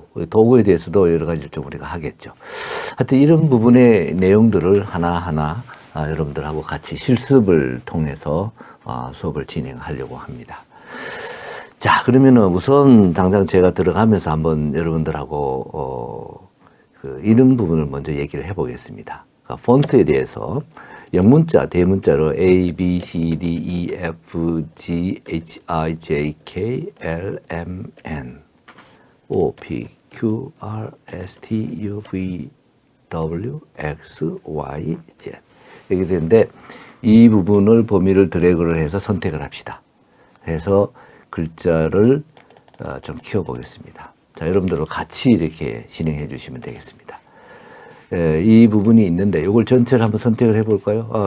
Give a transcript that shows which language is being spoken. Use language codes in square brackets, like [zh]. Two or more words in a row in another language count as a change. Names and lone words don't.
[ko] 도구에 대해서도 여러 가지를 좀 우리가 하겠죠. 하여튼 이런 부분의 내용들을 하나하나 여러분들하고 같이 실습을 통해서 수업을 진행하려고 합니다. 자, 그러면은 우선 당장 제가 들어가면서 한번 여러분들하고 이런 부분을 먼저 얘기를 해보겠습니다. 그러니까 폰트에 대해서 영문자, 대문자로 A, B, C, D, E, F, G, H, I, J, K, L, M, N, O, P, Q, R, S, T, U, V, W, X, Y, Z 이렇게 되는데 이 부분을 범위를 드래그를 해서 선택을 합시다. 해서 글자를 좀 키워보겠습니다. 자, 여러분들과 같이 이렇게 진행해 주시면 되겠습니다. 이 부분이 있는데 이걸 전체를 한번 선택을 해볼까요?